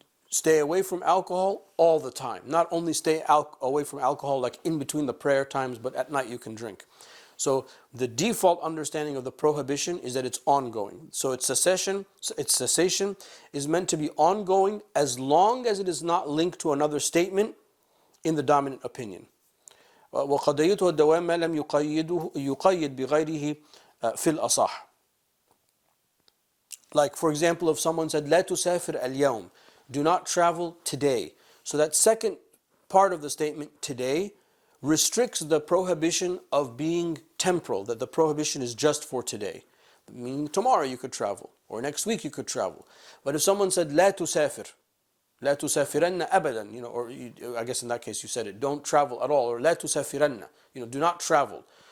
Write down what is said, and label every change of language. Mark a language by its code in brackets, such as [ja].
[en] Stay away from alcohol all the time. Not only stay away from alcohol like in between the prayer times, but at night you can drink. So the default understanding of the prohibition is that it's ongoing. So its cessation is meant to be ongoing as long as it is not linked to another statement in the dominant opinion. [ar] وقضيته الدوام ما لم يقيد بغيره في الأصح. [en] Like, for example, if someone said [ar] لا تسافر اليوم, [en] do not travel today. So that second part of the statement, today, restricts the prohibition of being temporal, that the prohibition is just for today. Meaning tomorrow you could travel, or next week you could travel. But if someone said [ar] لا تسافر, لا تسافرن أبدا, [en] or I guess in that case you said it, don't travel at all, or [ar] لا تسافرن, [en] do not travel.